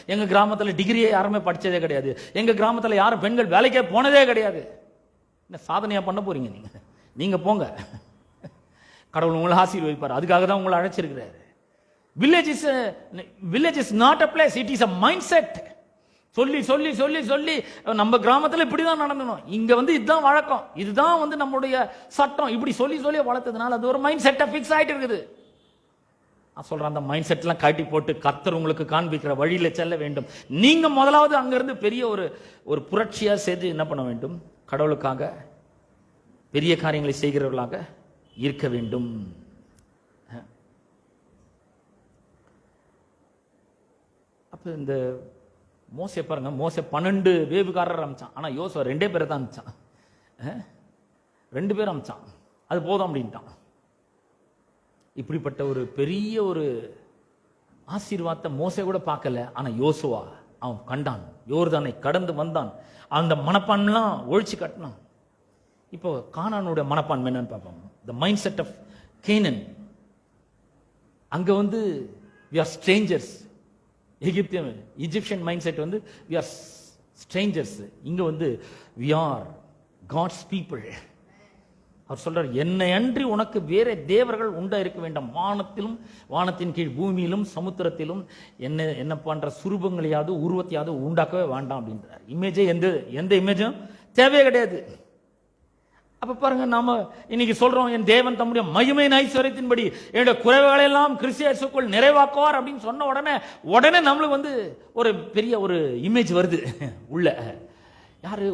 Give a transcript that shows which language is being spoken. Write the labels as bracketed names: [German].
[Tamil] எங்கள் கிராமத்தில் டிகிரியே யாருமே படித்ததே கிடையாது. எங்கள் கிராமத்தில் யாரும் பெண்கள் வேலைக்கே போனதே கிடையாது. என்ன சாதனையாக பண்ண போறீங்க நீங்கள் போங்க, கடவுள் உங்களை ஆசீர்வதிப்பார். அதுக்காக தான் உங்களை அழைச்சிருக்கிறாரு. [English] Village is not a place, it is a mindset. [Tamil] சொல்லி சொல்லி சொல்லி சொல்லி நம்ம கிராமத்தில் இப்படிதான் நடக்கணும், இங்க வந்து இதுதான் வழக்கம், இதுதான் வந்து நம்முடைய சட்டம், இப்படி சொல்லி சொல்லி வளர்த்ததுனால அது ஒரு மைண்ட் செட்டை ஃபிக்ஸ் ஆயிட்டு இருக்குது. நான் சொல்றேன், அந்த மைண்ட் செட்லாம் காட்டி போட்டு கர்த்தர் உங்களுக்கு காண்பிக்கிற வழியில செல்ல வேண்டும். நீங்க முதலாவது அங்கிருந்து பெரிய ஒரு புரட்சியா செய்து என்ன பண்ண வேண்டும், கடவுளுக்காக பெரிய காரியங்களை செய்கிறவர்களாக இருக்க வேண்டும். அப்ப இந்த மோசே பாருங்க, மோசே 12 வேவுகாரர் அமைச்சான், ஆனா யோசுவா 2 பேரை தான் அமைச்சான். 2 பேர் அமைச்சான், அது போதும் அப்படின்ட்டான். இப்படிப்பட்ட ஒரு பெரிய ஒரு ஆசீர்வாதத்தை மோசே கூட பார்க்கல, ஆனா யோசுவா அவன் கண்டான். யோர்தானை கடந்து வந்தான். அந்த மனப்பான்மைலாம் ஒழிச்சு கட்டணும். இப்போ கானானுடைய மனப்பான்மை என்னன்னு பார்ப்போம். The mind set of Canon. அங்க [English] we are strangers. Egyptian mindset we are strangers. [Tamil] இங்க [English] we are God's people. [Tamil] அவர் சொல்றார், என்னை அன்றி உனக்கு வேற தேவர்கள் உண்டா இருக்க வேண்டாம். வானத்திலும் வானத்தின் கீழ் பூமியிலும் சமுத்திரத்திலும் என்ன பண்ற சுரூபங்களையாவது உருவத்தையாவது உண்டாக்கவே வேண்டாம் அப்படின்றார். இமேஜே எந்த இமேஜும் தேவையே கிடையாது. அப்ப பாருங்க, நாம இன்னைக்கு சொல்றோம், என் தேவன் தம்முடைய மகிமையின் ஐஸ்வர்யத்தின்படி என்னுடைய குறைவுகளை எல்லாம் கிறிஸ்து இயேசுக்குள் நிறைவாக்குவார் அப்படின்னு சொன்ன உடனே நம்மளுக்கு ஒரு பெரிய ஒரு இமேஜ் வருது உள்ள. யாரு?